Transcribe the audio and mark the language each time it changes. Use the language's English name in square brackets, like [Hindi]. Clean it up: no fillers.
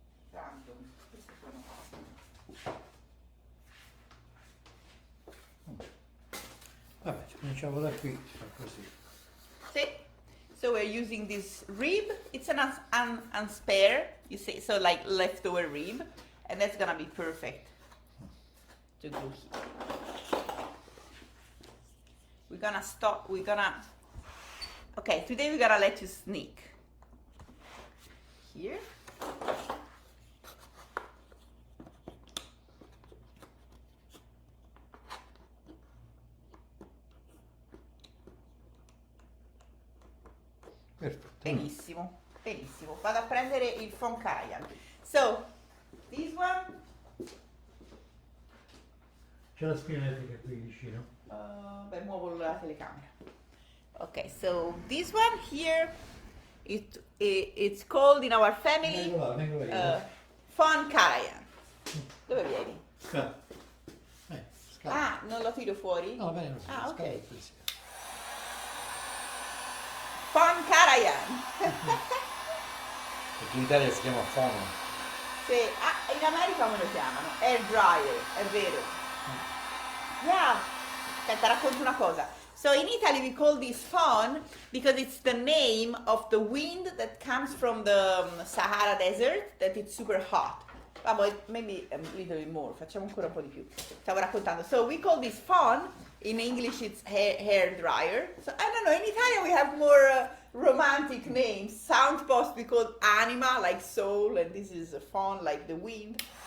[Italian] Tanto, queste sono Vabbè, cominciamo da qui, fa così. [English] See? So we're using this rib. It's an unspare, you see, so like leftover rib, and that's gonna be perfect to go here. Okay, today we're gonna let you sneak. Here. [Italian] Perfetto. Benissimo, benissimo. Vado a prendere il Foncaia. [English] So, this one. [Italian] C'è la spina elettrica qui vicino? Beh, muovo la telecamera. [English] Okay, so this one here, it's called in our family [Italian] vengo io. Fon Karajan. Dove vieni? Scala. Ah, non lo tiro fuori? No, va bene così. Ah, ok. scala così. Fon Karajan. Perché in Italia si chiama fono. Sì, in America come lo chiamano? [English] Air dryer, [Italian] è vero. [English] Yeah. [Italian] Aspetta, racconto una cosa. [English] So in Italy we call this fawn because it's the name of the wind that comes from the Sahara Desert, that it's super hot. [Italian] Vabbè, [English] maybe a little bit more, [Italian] facciamo ancora un po' di più. Stavo raccontando. [English] So we call this fawn, in English it's hair dryer. So I don't know, in Italian we have more romantic names. Soundpost we call anima, like soul, and this is a fawn, like the wind.